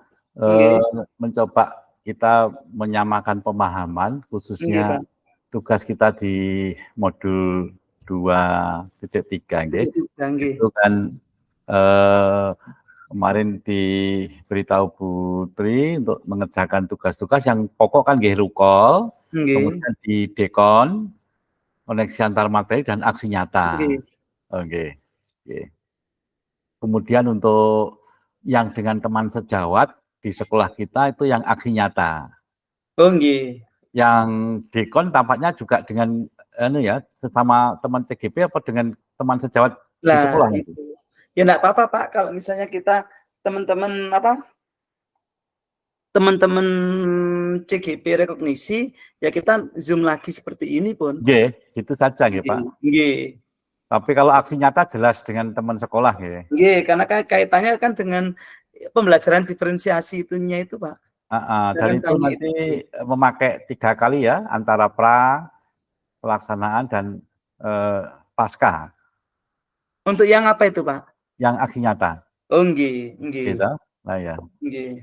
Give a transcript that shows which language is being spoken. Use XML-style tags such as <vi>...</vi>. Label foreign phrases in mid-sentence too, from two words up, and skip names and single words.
<id>Nggih, mencoba kita menyamakan pemahaman nggih, khususnya Pak. tugas kita di modul 2.3 nggih. Titik tiga, nggih. Itu kan, kemarin diberitahu Bu Tri untuk mengerjakan tugas-tugas yang pokok kan nggih rukol, Nggih, kemudian di dekon, koneksi antar materi dan aksi nyata. nggih. Oh nggih, nggih. Kemudian untuk yang dengan teman sejawat di sekolah kita itu yang aksi nyata. Oh, nggih. Yang dekon tampaknya juga dengan ya, sesama teman CGP apa dengan teman sejawat di Lah sekolah nanti? itu. Ya enggak apa-apa, Pak, kalau misalnya kita teman-teman apa, teman-teman CGP rekognisi, ya kita Zoom lagi seperti ini pun. Nggih, gitu saja nggih, Pak. Nggih, nggih. Tapi kalau aksi nyata jelas dengan teman sekolah nggih. Nggih, karena kaitannya kan dengan pembelajaran diferensiasi itunya itu, Pak. Saya Dan kan itu tanya nanti itu. memakai 3 kali ya, antara pra, pelaksanaan dan pasca, Untuk yang apa itu, Pak? yang aksi nyata, Oh, nggih, nggih, gitu. Nah ya, nggih.</id>